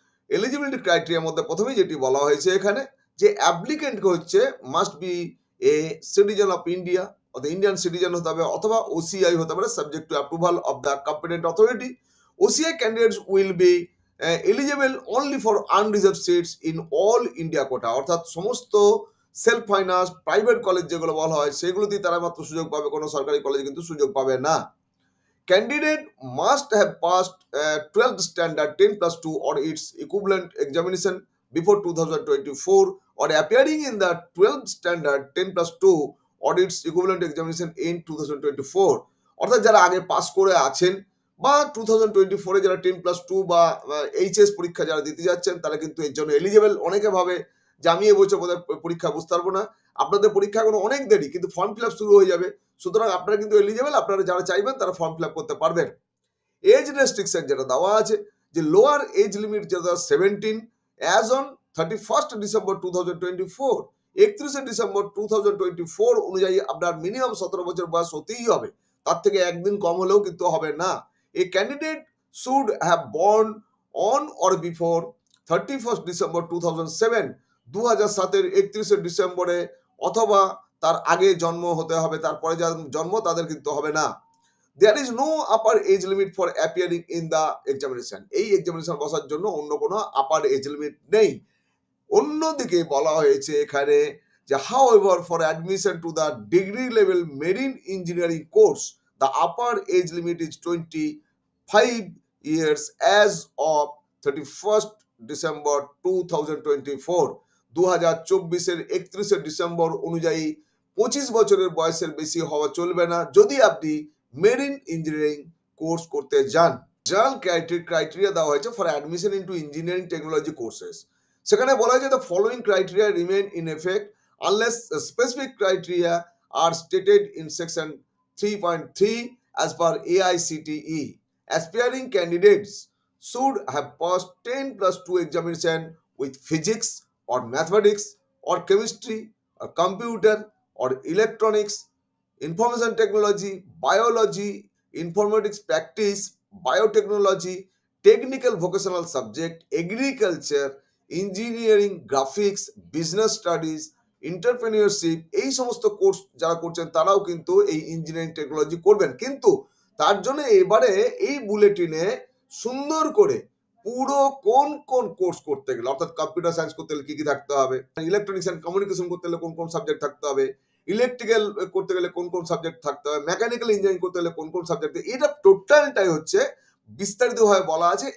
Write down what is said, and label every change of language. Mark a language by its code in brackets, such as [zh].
[bn] Eligibility ক্রাইটেরিয়ার মধ্যে প্রথমেই যেটি বলা হয়েছে এখানে যে অ্যাপ্লিকেন্টকে হচ্ছে [en] must be a citizen of India, [bn] অর্থাৎ ইন্ডিয়ান সিটিজেন হতে হবে, অথবা ওসিআই হতে পারে, [en] Subject to approval of the competent authority. OCI candidates will be eligible only for unreserved seats in all India quota, [bn] অর্থাৎ সমস্ত সেলফ ফাইন্যান্স প্রাইভেট কলেজ যেগুলো বলা হয় সেগুলোতেই তারা মাত্র সুযোগ পাবে, কোনো সরকারি কলেজে কিন্তু সুযোগ পাবে না। [en] Candidate must have passed 12th standard 10+2 or its equivalent examination before 2024 or appearing in the 12th standard 10+2 or its equivalent examination in 2024, [bn] অর্থাৎ যারা আগে পাস করে আছেন বা 2024 যারা 10+2 বা এইচএস পরীক্ষা যারা দিতে যাচ্ছেন তারা কিন্তু এর জন্য এলিজিবল। অনেকে ভাবে যে আমি এবছর বোধহয় পরীক্ষা বুঝতে পারবো না, আপনাদের পরীক্ষা এখনো অনেক দেরি, কিন্তু ফর্ম ফিল আপ শুরু হয়ে যাবে, সুতরাং আপনারা কিন্তু এলিজিবল, আপনারা যারা চাইবেন তারা ফর্ম ফিল আপ করতে পারবেন। এজ রেস্ট্রিকশন যেটা দেওয়া আছে যে লোয়ার এজ লিমিট যেটা 17 [en] as on 31 December 2024, [bn] 31 ডিসেম্বর 2024 অনুযায়ী আপনার মিনিমাম 17 বছর বয়স হতেই হবে, তার থেকে একদিন কম হলেও কিন্তু হবে না। [en] a candidate should have born on or before 31 December 2007, [bn] 2007 31 ডিসেম্বরে অথবা তার আগে জন্ম হতে হবে, তারপরে যার জন্ম তাদের কিন্তু হবে না। [en] There is no upper age limit for appearing in the examination, [bn] এই এক্সামিনেশন বসার জন্য অন্য কোনো আপার এজ লিমিট নেই। অন্যদিকে বলা হয়েছে এখানে যে [en] however for admission to the degree level marine engineering course the upper age limit is 25 years as of 31st December 2024, [bn] 2024 31 December অনুযায়ী 25 বছরের বয়সের বেশি হওয়া চলবে না যদি আপনি মেরিন ইঞ্জিনিয়ারিং কোর্স করতে যান। [en] general criteria [bn] দেওয়া হয়েছে [en] for admission into engineering technology courses, [bn] সেখানে বলা হয়েছে [en] The following criteria remain in effect unless specific criteria are stated in section 3.3 as per AICTE. Aspiring candidates should have passed 10+2 examination with physics or mathematics or chemistry or computer or electronics, information technology, biology, informatics practice, biotechnology, technical vocational subject, agriculture, engineering, graphics, business studies, entrepreneurship, [bn] এই সমস্ত course যারা করছেন তারাও কিন্তু এই engineering technology করবেন। কিন্তু তার জন্য এবারে এই বুলেটিনে সুন্দর করে পুরো কোন কোন কোর্স করতে গেলে, অর্থাৎ কম্পিউটার সায়েন্স করতে গেলে কি কি থাকতে হবে, ইলেকট্রনিক্স অ্যান্ড কমিউনিকেশন করতে গেলে কোন কোন সাবজেক্ট থাকতে হবে, ইলেকট্রিক্যাল করতে গেলে কোন কোন সাবজেক্ট থাকতে হবে, মেকানিক্যাল ইঞ্জিনিয়ারিং করতে গেলে কোন কোন সাবজেক্ট, এটা টোটালটাই হচ্ছে বিস্তারিতভাবে বলা আছে।